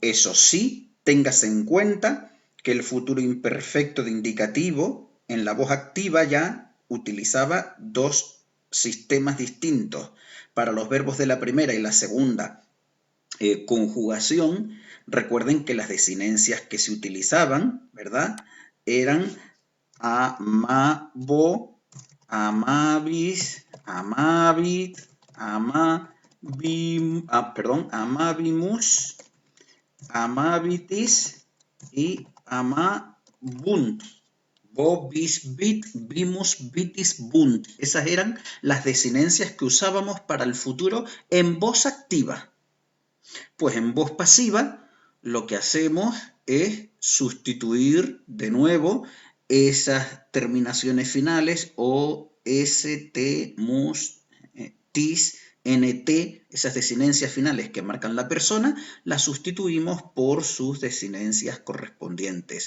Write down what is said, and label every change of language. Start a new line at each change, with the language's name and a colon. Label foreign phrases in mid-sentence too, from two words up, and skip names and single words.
Spanish: Eso sí, téngase en cuenta que el futuro imperfecto de indicativo en la voz activa ya utilizaba dos sistemas distintos. Para los verbos de la primera y la segunda conjugación, recuerden que las desinencias que se utilizaban, ¿verdad?, eran
Latin: amabo, amabis, amabit, amabimus, amabitis
Spanish: y amabunt.
Latin: Bo, bis, bit, bimus, bitis, bunt.
Spanish: Esas eran las desinencias que usábamos para el futuro en voz activa. Pues en voz pasiva lo que hacemos es sustituir de nuevo esas terminaciones finales o, s, t, mus, tis, nt, esas desinencias finales que marcan la persona, las sustituimos por sus desinencias correspondientes.